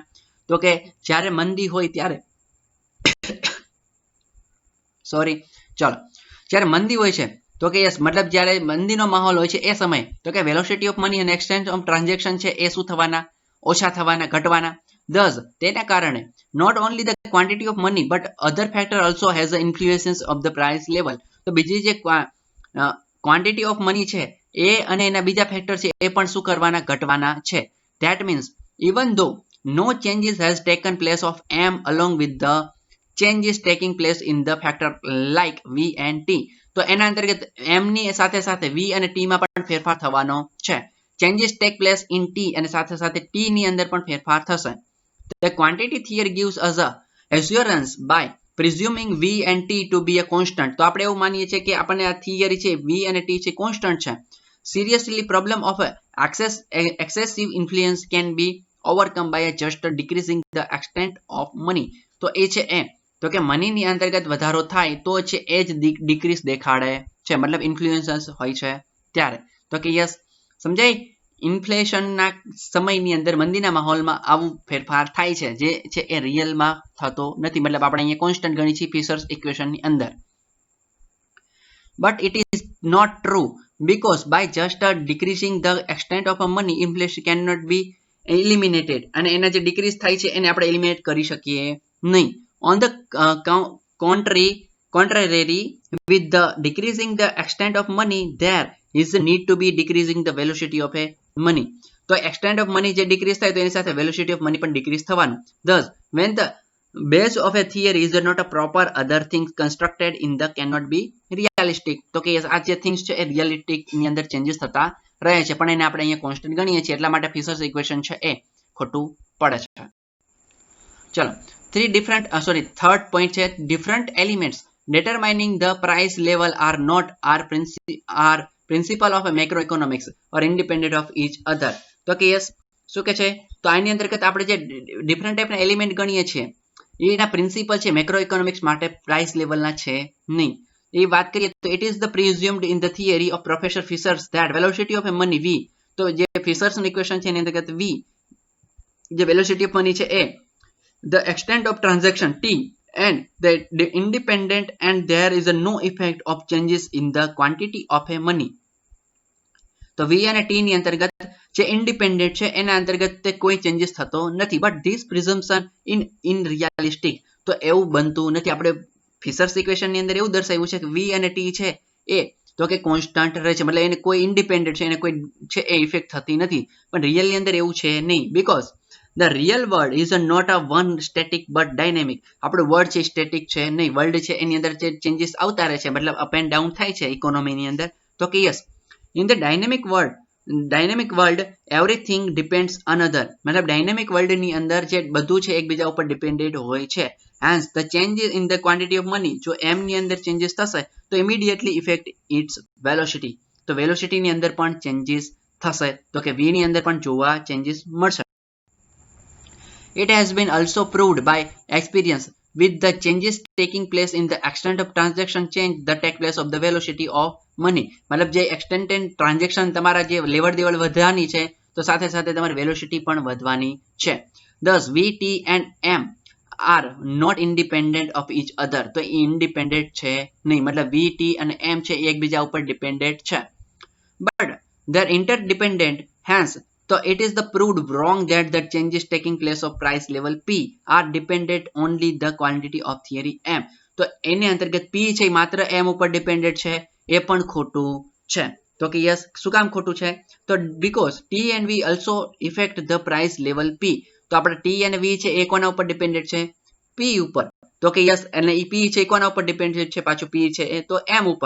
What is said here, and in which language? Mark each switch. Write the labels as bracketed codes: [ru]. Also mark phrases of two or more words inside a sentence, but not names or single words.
[gu] તો કે જ્યારે મંદી હોય ત્યારે સોરી, ચલો, જ્યારે મંદી હોય છે તો કે યસ, મતલબ જ્યારે મંદીનો માહોલ હોય છે એ સમય, તો કે [en] velocity of money [gu] અને [en] extent of transaction [gu] છે એ શું થવાના? ઓછા થવાના, ઘટવાના. [en] Thus, [gu] તેના કારણે [en] not only the quantity of money but other factor also has the influences of the price level. [gu] તો બીજી જે [en] quantity of money [gu] છે એ અને એના બીજા ફેક્ટર છે એ પણ શું કરવાના? ઘટવાના છે. [en] That means even though no changes has taken place of M along with the changes taking place in the factor like V and T. [gu] તો એના અંતર્ગત m ની સાથે સાથે v અને t માં પણ ફેરફાર થવાનો છે. [en] changes take place in [gu] t અને સાથે સાથે t ની અંદર પણ ફેરફાર થશે. [en] The quantity theory gives us a assurance by presuming v and t to be a constant. [gu] તો આપણે એવું માનીએ છીએ કે આપણને આ થિયરી છે v અને t છે કોન્સ્ટન્ટ છે. [en] Seriously, problem of excessive influence can be overcome by just decreasing the extent of money. [gu] તો એ છે એ તો કે મનીની અંતર્ગત વધારો થાય તો છે એ જ ડિક્રીઝ દેખાડે છે, મતલબ ઇન્ફ્લુએન્સન્સ હોય છે ત્યારે. તો કે યસ સમજાય, ઇન્ફ્લેશનના સમયની અંદર મંદીના માહોલમાં આવું ફેરફાર થાય છે જે છે એ રિયલમાં થતો નથી, મતલબ આપણે અહીંયા કોન્સ્ટન્ટ ગણી છીએ ફિશર્સ ઇક્વેશનની અંદર. [en] But it is not true because by just decreasing the extent of a money, inflation cannot be eliminated. [gu] અને એના જે ડિક્રીઝ થાય છે એને આપણે એલિમિનેટ કરી શકીએ નહીં. [en] On the contrary, with the decreasing the extent of money, there is a need to be decreasing the velocity of a money. [gu] તો [en] extent of money [gu] જે ડિક્રીઝ થાય તો એની સાથે [en] velocity of money [gu] પણ ડિક્રીઝ થવાનું. [en] Thus, when the base of a theory is not a proper, other things constructed in the cannot be realistic. [gu] તો કે આ જે things છે એ realistic ની અંદર ચેન્જીસ થતા રહે છે પણ એને આપણે અહીંયા કોન્સ્ટન્ટ ગણીએ છીએ એટલા માટે ફિશર્સ ઇક્વેશન છે એ ખોટું પડે છે. [en] ચલો third point છે different elements determining the price level are not principle of a macroeconomics or independent of each other. [gu] તો કે યસ શું કે છે તો આની અંતર્ગત આપણે જે ડિફરન્ટ ટાઈપના એલિમેન્ટ ગણીએ છીએ એના પ્રિન્સિપલ છે [en] macro economics [gu] માટે પ્રાઇસ લેવલના છે નહીં. એ વાત કરીએ તો [en] it is the presumed in the theory of Professor Fisher's that velocity of a money v. [gu] તો જે ફિશર્સનું ઇક્વેશન છે એની અંતર્ગત v જે વેલોસિટી ઓફ મની છે એ [en] the extent of transaction t and the independent and there is a no effect of changes in the quantity of a money. [gu] તો v અને t ની અંતર્ગત જે ઇન્ડિપેન્ડન્ટ છે એના અંતર્ગત તે કોઈ ચેન્જીસ થતો નથી. [en] but this presumption in realistic [gu] તો એવું બનતું નથી. આપણે ફિશર્સ ઇક્વેશનની અંદર એવું દર્શાવ્યું છે કે v અને t છે એ તો કે કોન્સ્ટન્ટ રહે છે, મતલબ એને કોઈ ઇન્ડિપેન્ડન્ટ છે એને કોઈ છે એ ઇફેક્ટ થતી નથી. પણ રિયલની અંદર એવું છે નહીં, બીકોઝ the real world is not a one static but dynamic. આપણું વર્લ્ડ છે સ્ટેટિક છે નહીં, વર્લ્ડ છે એની અંદર જે ચેન્જીસ આવતા રહે છે, મતલબ [en] up and down [gu] થાય છે ઇકોનોમીની અંદર. [en] તો કે યસ in the dynamic world everything depends another. [gu] મતલબ ડાયનેમિક વર્લ્ડની અંદર જે બધું છે એકબીજા ઉપર ડિપેન્ડેડ હોય છે. [en] hence the changes in the quantity of money [gu] જો m ની અંદર ચેન્જીસ થશે તો [en] immediately affect its velocity. [gu] તો વેલોસિટી ની અંદર પણ ચેન્જીસ થશે તો કે v ની અંદર પણ જોવા ચેન્જીસ મળશે. [en] It has been also proved by experience with the changes taking place in the extent of transaction change the take place of the velocity of money. [gu] મતલબ જે [en] extent and transaction [gu] તમારા જે લેવડ દેવડ વધવાની છે તો સાથે સાથે તમારી વેલોસિટી પણ વધવાની છે. [en] Thus v, t and m are not independent of each other. [gu] તો એ ઇન્ડિપેન્ડન્ટ છે નહીં, મતલબ v, t અને m છે એ એકબીજા ઉપર ડિપેન્ડન્ટ છે. [en] But they are interdependent. Hence so it is the proved wrong that the changes taking place of price level p are dependent only the quantity of theory m. [gu] તો એને અંતર્ગત p છે માત્ર m ઉપર ડિપેન્ડન્ટ છે એ પણ ખોટું છે. તો કે યસ શું કામ ખોટું છે તો [en] because t and v also affect the price level p. [gu] તો આપણે t અને v છે એ કોના ઉપર ડિપેન્ડન્ટ છે p ઉપર. તો કે યસ અને એ p છે કોના ઉપર ડિપેન્ડન્ટ છે પાછું p છે એ તો m ઉપર.